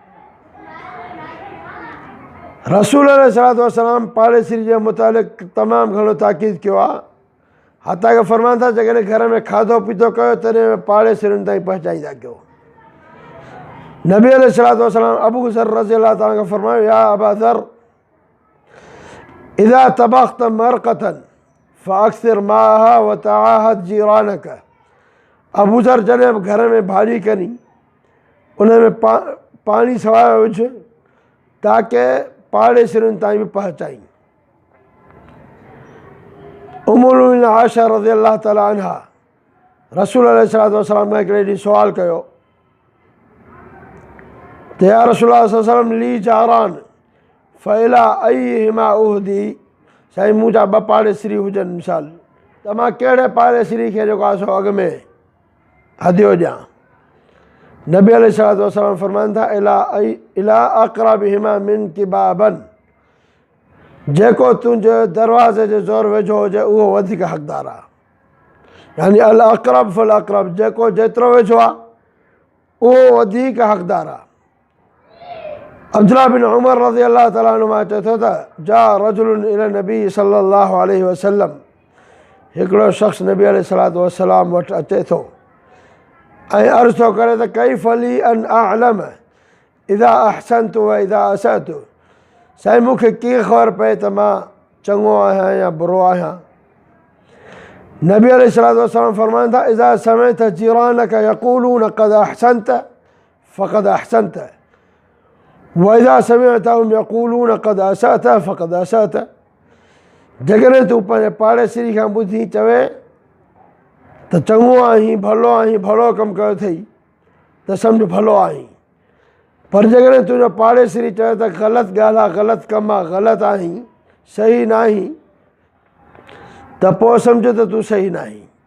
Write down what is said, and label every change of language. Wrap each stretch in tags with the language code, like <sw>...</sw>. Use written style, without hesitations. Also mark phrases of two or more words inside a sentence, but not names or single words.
<sd>रसूल</sd> <ar>عليه الصلاة والسلام</ar> <sd>पाड़ेसिरी जे मुतालिक़ तमामु घणो ताक़ीद कयो आहे। हता के फरमाइनि था जेकॾहिं घर में खाधो पीतो कयो तॾहिं पाड़ेसिरियुनि ताईं पहुचाईंदा कयो। नबी</sd> <ar>عليه الصلاة والسلام</ar> <sd>अबू ज़र</sd> <ar>رضي الله تعالى</ar> <sd>खां फरमायो</sd> <ar>يا أبا ذر إذا طبخت مرقة فأكثر ماءها وتعاهد جيرانك.</ar> <sd>अबू ज़र जॾहिं बि घर में भाॼी कनी उन में पाणी सवाइ विझ ताकी पाड़ेसिरियुनि ताईं बि पहुचाई।</sd> <ar>أم المؤمنين आयशा رضي الله تعالى عنها</ar> <sd>रसूल</sd> <ar>عليه الصلاة والسلام</ar> <sd>खां हिकिड़े ॾींहुं सुवालु कयो त</sd> <ar>يا رسول الله صلى الله عليه وسلم لي جاران فإلى أيهما أهدي,</ar> <sd>साईं मुंहिंजा ॿ पाड़ेसिरी हुजनि मिसाल, त मां कहिड़े पाड़ेसिरी खे जेको आहे सो अॻु में हदियो ॾियां? नबी</sd> <ar>عليه الصلاة والسلام</ar> <sd>फरमाइनि था</sd> <ar>إلى أقربهما منك بابا,</ar> <sd>जेको तुंहिंजे दरवाज़े जे ज़ोर वेझो हुजे उहो वधीक हक़दार आहे। यानी</sd> <ar>الأقرب فالأقرب,</ar> <sd>जेको जेतिरो वेझो आहे उहो वधीक हक़दार आहे। अब्दुल्लाह बिन उमर</sd> <ar>رضي الله تعالى عنهما</ar> <sd>चए थो त</sd> <ar>جاء رجل إلى النبي صلى الله عليه وسلم,</ar> <sd>हिकिड़ो शख़्स नबी</sd> <ar>عليه الصلاة والسلام</ar> <sd>वटि अचे थो ऐं अर्ज़ु थो करे त</sd> <ar>كيف لي أن أعلم إذا أحسنت وإذا أسأت,</ar> <sd>साईं मूंखे कीअं ख़बर पए त मां चङो आहियां या बुरो आहियां। नबी</sd> <ar>عليه الصلاة والسلام</ar> <sd>फरमाइनि था</sd> <ar>إذا سمعت جيرانك يقولون قد أحسنت فقد أحسنت وإذا سمعتهم يقولون قد أسأت فقد أسأت.</ar> <sd>जेकॾहिं तूं पंहिंजे पाड़ेसिरी खां ॿुधी चवे त चङो आहीं, भलो कमु कयो अथई त सम्झ भलो आहीं, पर जेकॾहिं तुंहिंजो पाड़ेसिरी चवे त ग़लति ॻाल्हि आहे, ग़लति कमु आहे, ग़लति आहीं, सही न आहीं, त पोइ सम्झ त तूं सही न आहीं।</sd>